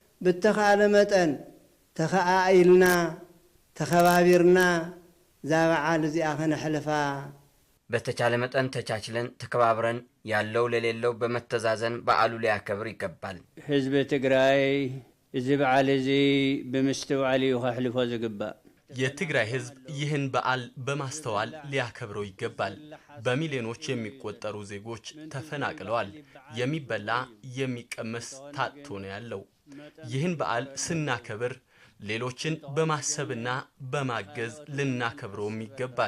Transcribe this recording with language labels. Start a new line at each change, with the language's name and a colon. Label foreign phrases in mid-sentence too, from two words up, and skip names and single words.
Tigrinya: በተካለ መጠን ተኻኢልና ተከባቢርና ዛበዓል እዚኣ ከነሕልፋ
Amharic: በተቻለ መጠን ተቻችለን ተከባብረን ያለው ለሌለው በመተዛዘን በዓሉ ሊያከብር ይገባል።
Tigrinya: ህዝብ ትግራይ እዚ በዓል እዚ በመስተውዓል ይኸሕልፎ ዝግባእ።
Amharic: የትግራይ ህዝብ ይህን በዓል በማስተዋል ሊያከብረው ይገባል። በሚሊዮኖች የሚቆጠሩ ዜጎች ተፈናቅለዋል። የሚበላ የሚቀመስ ታጥቶ ነው ያለው። ይህን በዓል ስናከብር ሌሎችን በማሰብና በማገዝ ልናከብረውም ይገባል።